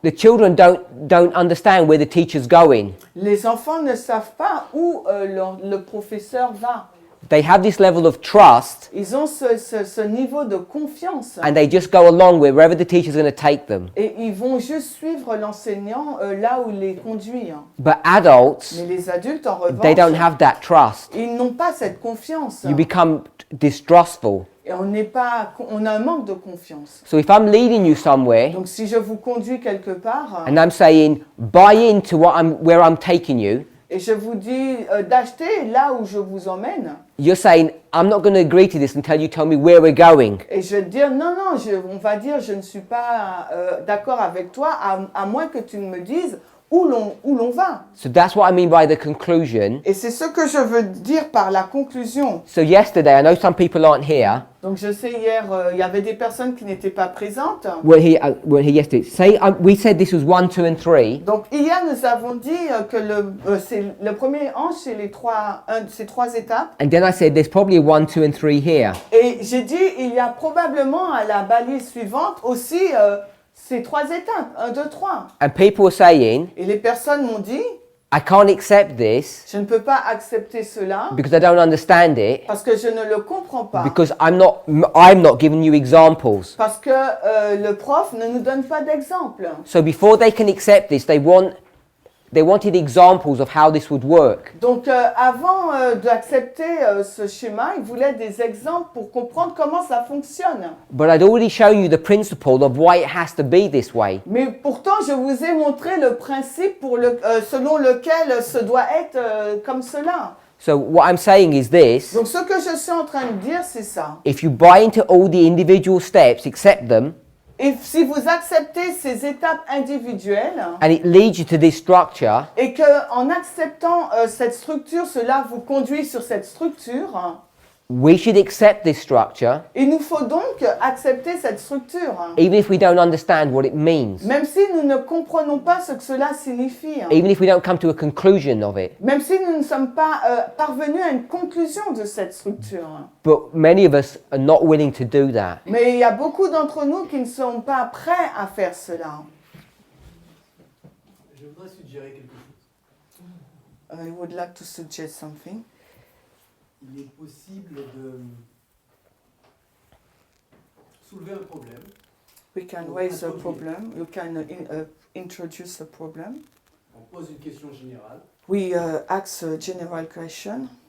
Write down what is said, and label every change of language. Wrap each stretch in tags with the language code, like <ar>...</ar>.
<en>the children don't understand where the teacher's going.</en> <fr>les enfants ne savent pas où le professeur va.</fr> <en>They have this level of trust</en> <fr>Ils ont ce niveau de confiance.</fr> <en>and they just go along wherever the teacher's going to take them.</en> <fr>Et ils vont juste suivre l'enseignant là où il les conduit.</fr> <en>But adults,</en> <fr>Mais les adultes, en</fr> <en>they don't</en> <fr>revanche,</fr> <en>have that trust.</en> <fr>ils n'ont pas cette confiance.</fr> <en>You become distrustful.</en> <fr>Et on a un manque de confiance.</fr> <en>So if I'm leading you somewhere</en> <fr>Donc si je vous conduis quelque part</fr> <en>and I'm saying, buy into where I'm taking you,</en> <fr>et je vous dis d'acheter là où je vous emmène,</fr> <en>you're saying, I'm not going to agree to this until you tell me where we're going.</en> <fr>et je vais te dire non, on va dire je ne suis pas d'accord avec toi à moins que tu ne me dises où l'on va.</fr> <en>So that's what I mean by the conclusion.</en> <fr>Et c'est ce que je veux dire par la conclusion.</fr> <en>So yesterday, I know some people aren't here.</en> <fr>Donc je sais hier, il y avait des personnes qui n'étaient pas présentes.</fr> <en>Weren't here yesterday. Say, we said this was 1, 2 and 3.</en> <fr>Donc hier nous avons dit que le premier ange c'est ces trois étapes.</fr> <en>And then I said there's probably a 1, 2 and 3 here.</en> <fr>Et j'ai dit il y a probablement à la balise suivante aussi ces trois étapes, 1, 2, 3.</fr> <en>And people were saying,</en> <fr>Et les personnes m'ont dit</fr> <en>I can't accept this</en> <fr>je ne peux pas accepter cela</fr> <en>because I don't understand it,</en> <fr>parce que je ne le comprends pas.</fr> <en>because I'm not giving you examples.</en> <fr>Parce que le prof ne nous donne pas d'exemple.</fr> <en>So before they can accept this, they wanted examples of how this would work.</en> <fr>Donc avant d'accepter ce schéma, ils voulaient des exemples pour comprendre comment ça fonctionne.</fr> <en>But I'd already shown you the principle of why it has to be this way.</en> <fr>Mais pourtant, je vous ai montré le principe selon lequel ce doit être comme cela.</fr> <en>So what I'm saying is this:</en> <fr>Donc ce que je suis en train de dire, c'est ça.</fr> <en>if you buy into all the individual steps, accept them,</en> <fr>Et si vous acceptez ces étapes individuelles</fr> <en>and it leads you to this structure,</en> <fr>et que en acceptant cette structure, cela vous conduit sur cette structure,</fr> <en>we should accept this structure,</en> <fr>il nous faut donc accepter cette structure,</fr> <en>even if we don't understand what it means,</en> <fr>même si nous ne comprenons pas ce que cela signifie,</fr> <en>even if we don't come to a conclusion of it.</en> <fr>même si nous ne sommes pas parvenus à une conclusion de cette structure.</fr> <en>But many of us are not willing to do that.</en> <fr>Mais il y a beaucoup d'entre nous qui ne sont pas prêts à faire cela. Je voudrais suggérer quelque chose.</fr> <en>I would like to suggest something.</en> <fr>Il est possible de soulever un problème.</fr> <en>We can raise a problem. You can introduce a problem.</en> <fr>On pose une question générale</fr> <en>We ask a general question.</en>